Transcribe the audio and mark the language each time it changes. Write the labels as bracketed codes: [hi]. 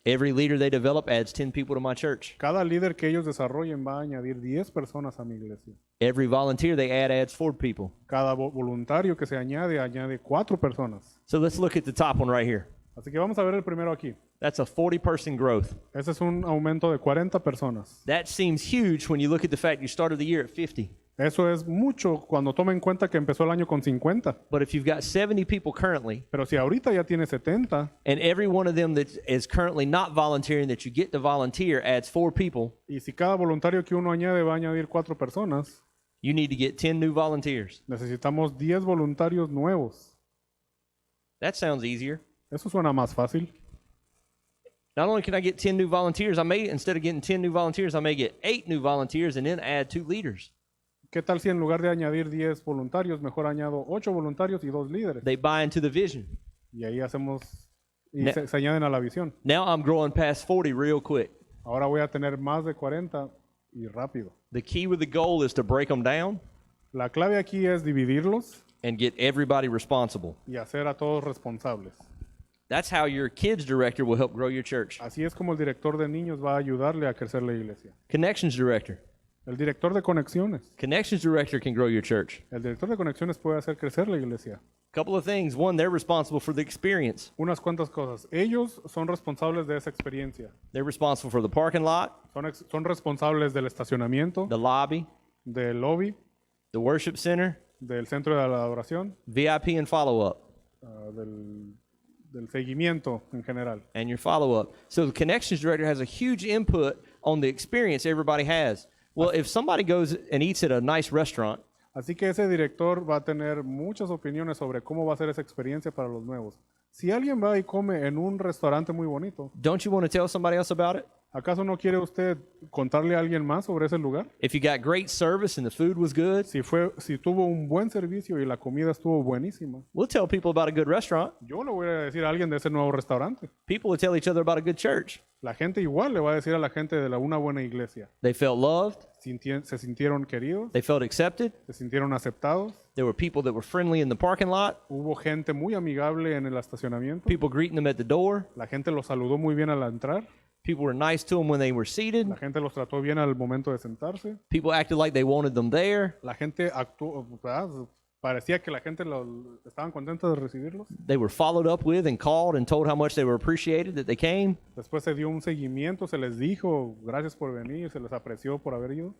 [en] Every leader they develop adds 10 people to my church. [es] Cada líder que ellos desarrollen va a añadir 10 personas a mi iglesia. [en] Every volunteer they add adds 4 people. [es] Cada voluntario que se añade 4 personas. [en] So let's look at the top one right here. [es] Así que vamos a ver el primero aquí. [en] That's a 40-person growth. [es] Ese es un aumento de 40 personas. [en] That seems huge when you look at the fact you started the year at 50. [es] Eso es mucho cuando toma en cuenta que empezó el año con 50. [en] But if you've got 70 people currently, [es] Pero si ahorita ya tiene 70 [en] and every one of them that is currently not volunteering that you get to volunteer adds 4 people, [es] y si cada voluntario que uno añade va a añadir 4 personas, [en] you need to get 10 new volunteers. [es] necesitamos 10 voluntarios nuevos. [en] That sounds easier. [es] Eso suena más fácil. [en] Not only can I get 10 new volunteers, instead of getting 10 new volunteers, I may get 8 new volunteers and then add 2 leaders. [es] ¿Qué tal si en lugar de añadir 10 voluntarios, mejor añado 8 voluntarios y 2 líderes? [en] They buy into the vision. [es] Y ahí hacemos, y Ne- se añaden a la visión. [en] Now I'm growing past 40 real quick. [es] Ahora voy a tener más de 40 y rápido. [en] The key with the goal is to break them down [es] La clave aquí es dividirlos [en] and get everybody responsible. [es] y hacer a todos responsables. [en] That's how your kids director will help grow your church. [es] Así es como el director de niños va a ayudarle a crecer la iglesia. [en] Connections director. [es] El director de conexiones. [en] Connections director can grow your church. [es] El director de conexiones puede hacer crecer la iglesia. [en] Couple of things. One, they're responsible for the experience. [es] Unas cuantas cosas. Ellos son responsables de esa experiencia. [en] They're responsible for the parking lot, [es] Son responsables del estacionamiento, [en] the lobby, [es] del lobby, [en] the worship center, [es] del centro de la adoración, [en] VIP and follow-up, [es] del seguimiento en general. [en] and your follow-up. So the connections director has a huge input on the experience everybody has. Well, if somebody goes and eats at a nice restaurant, [es] Así que ese director va a tener muchas opiniones sobre cómo va a ser esa experiencia para los nuevos. Si alguien va y come en un restaurante muy bonito, [en] don't you want to tell somebody else about it? [es] ¿acaso no quiere usted contarle a alguien más sobre ese lugar? [en] If you got great service and the food was good, [es] Si tuvo un buen servicio y la comida estuvo buenísima, [en] we'll tell people about a good restaurant. [es] yo le voy a decir a alguien de ese nuevo restaurante. [en] People will tell each other about a good church. [es] La gente igual le va a decir a la gente de una buena iglesia. [en] They felt loved. [es] Se sintieron queridos, [en] They felt accepted. [es] se sintieron aceptados. [en] There were people that were friendly in the parking lot. [es] Hubo gente muy amigable en el estacionamiento. [en] People greeting them at the door. [es] La gente los saludó muy bien al entrar. [en] People were nice to them when they were seated. [es] La gente los trató bien al momento de sentarse. [en] People acted like they wanted them there. [es] La gente actuó, ¿verdad? Parecía que la gente estaban contentos de recibirlos. [en] They were followed up with and called and told how much they were appreciated that they came. [es] Después se dio un seguimiento, se les dijo gracias por venir, se les apreció por haber ido.